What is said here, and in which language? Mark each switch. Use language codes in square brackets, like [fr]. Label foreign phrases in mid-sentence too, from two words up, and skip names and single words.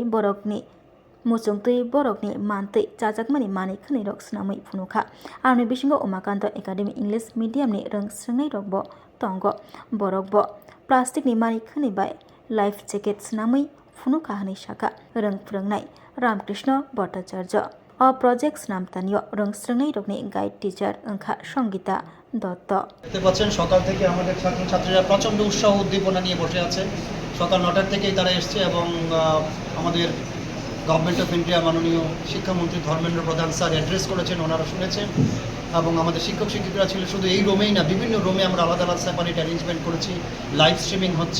[trp] borokni muchungtui borokni mantui chajakmani mani khwnai rok snamui phunukha arni bisingo Umakanto Academy English Medium ni rungsrnai rokbo tongo borokbo plastic ni mani khwnai bai [en] life jacket [trp] snamui phunukha hanai saka rungphrongnai Ramkrishna Bhattacharya o project snamtanio rungsrnai rokni [en] guide teacher [trp] angkha Songita দত্ত [bn] দেখতে পাচ্ছেন সকাল থেকে আমাদের ছাত্রছাত্রীরা প্রচণ্ড উৎসাহ উদ্দীপনা নিয়ে বসে আছে সকাল 9টার থেকেই তারা এসছে এবং আমাদের গভর্নমেন্ট অফ ইন্ডিয়া মাননীয় শিক্ষামন্ত্রী ধর্মেন্দ্র প্রধান স্যার অ্যাড্রেস করেছেন ওনারা শুনেছেন এবং আমাদের শিক্ষক শিক্ষিকারা ছিল শুধু এই রুমেই না বিভিন্ন রুমে আমরা আলাদা আলাদা [en] separate arrangement [bn] করেছি [en] live streaming [bn] হচ্ছে